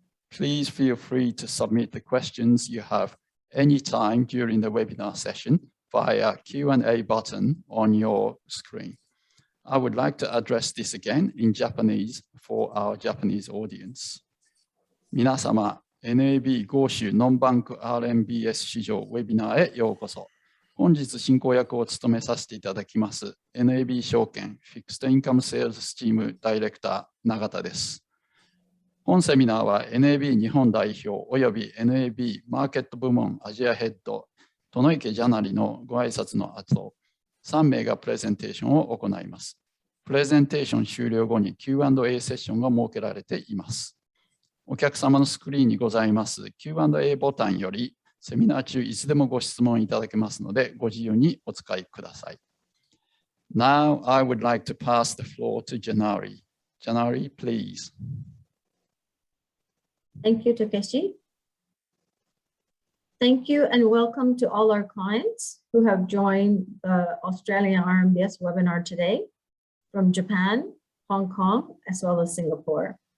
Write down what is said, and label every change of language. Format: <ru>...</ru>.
<en>Please feel free to submit the questions you have anytime during the webinar session via Q&A button on your screen. I would like to address this again in Japanese for our Japanese audience.</en> <ja>皆様、NAB 豪州ノンバンク RMBS 市場ウェビナーへようこそ。本日進行役を務めさせていただきます NAB 証券フィクストインカムセールスチームダイレクター永田です。本セミナーは NAB 日本代表および NAB マーケット部門アジアヘッド殿池ジャナリのご挨拶の後、3名がプレゼンテーションを行います。プレゼンテーション終了後に Q&A セッションが設けられています。お客様のスクリーンにございます Q&A ボタンよりセミナー中いつでもご質問いただけますのでご自由にお使いください。</ja> <en>Now I would like to pass the floor to Janari. Janari, please. Thank you, Takeshi. Thank you and welcome to all our clients who have joined the Australian RMBS webinar today from Japan, Hong Kong, as well as Singapore.</en>